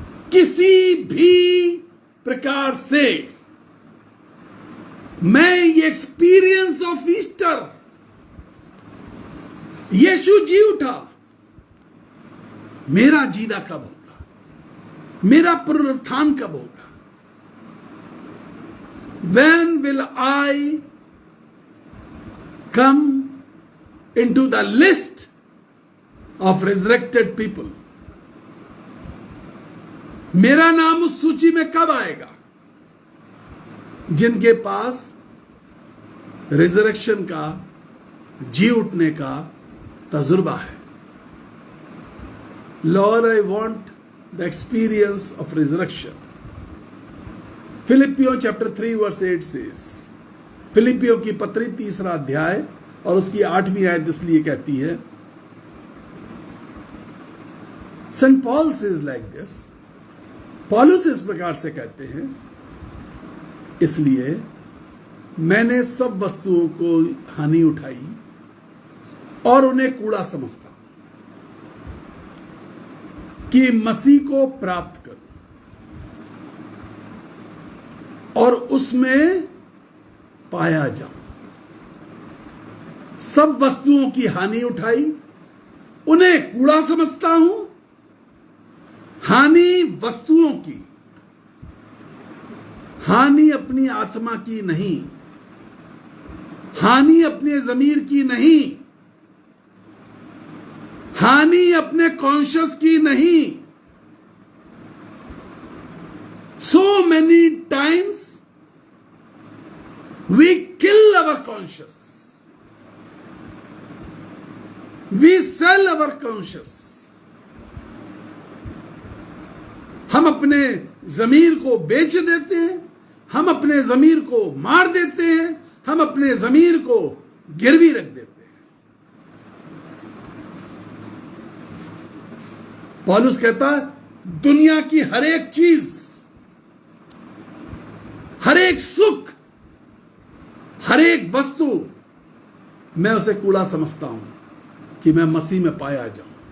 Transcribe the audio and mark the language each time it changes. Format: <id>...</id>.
<hi>किसी भी प्रकार से मैं ये</hi> <en>experience of Easter,</en> <hi>यीशु जी उठा, मेरा जीना कब होगा, मेरा पुनरुत्थान कब होगा?</hi> <en>When will I come into the list of resurrected people?</en> <hi>मेरा नाम उस सूची में कब आएगा जिनके पास रिजरेक्शन का, जी उठने का तजुर्बा है?</hi> <en>Lord, I want the experience of resurrection.</en> <hi>फिलिपियों chapter 3 verse 8</hi> <en>says,</en> <hi>फिलिपियों की पत्री 3 अध्याय और उसकी 8वीं आयत इसलिए कहती है,</hi> <en>saint Paul says like this,</en> <hi>पौलुस इस प्रकार से कहते हैं, इसलिए मैंने सब वस्तुओं को हानि उठाई और उन्हें कूड़ा समझता हूं कि मसीह को प्राप्त करूं और उसमें पाया जाऊं। सब वस्तुओं की हानि उठाई, उन्हें कूड़ा समझता हूं। हानि वस्तुओं की, हानि अपनी आत्मा की नहीं, हानि अपने जमीर की नहीं, हानि अपने कॉन्शियस की नहीं।</hi> <en>So many times we kill our conscience, we sell our conscience.</en> <hi>हम अपने जमीर को बेच देते हैं, हम अपने जमीर को मार देते हैं, हम अपने जमीर को गिरवी रख देते हैं। पौलुस कहता है, दुनिया की हर एक चीज, हर एक सुख, हर एक वस्तु, मैं उसे कूड़ा समझता हूं कि मैं मसीह में पाया जाऊं।</hi>